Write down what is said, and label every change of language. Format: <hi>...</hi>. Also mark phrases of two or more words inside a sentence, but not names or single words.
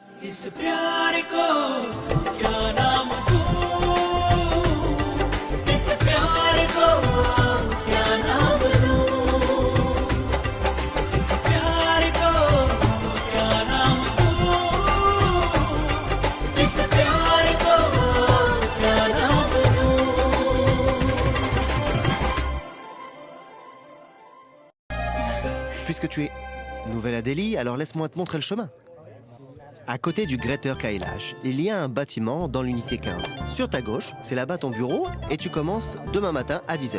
<hi>इस प्यार को क्या नाम दूं इस प्यार को क्या नाम दूं इस प्यार को क्या नाम दूं इस प्यार को क्या नाम दूं</hi> <fr>Puisque tu es nouvelle à Delhi, alors laisse-moi te montrer le chemin. À côté du Greater Kailash, il y a un bâtiment dans l'unité 15. Sur ta gauche, c'est là-bas ton bureau et tu commences demain matin à 10h.</fr>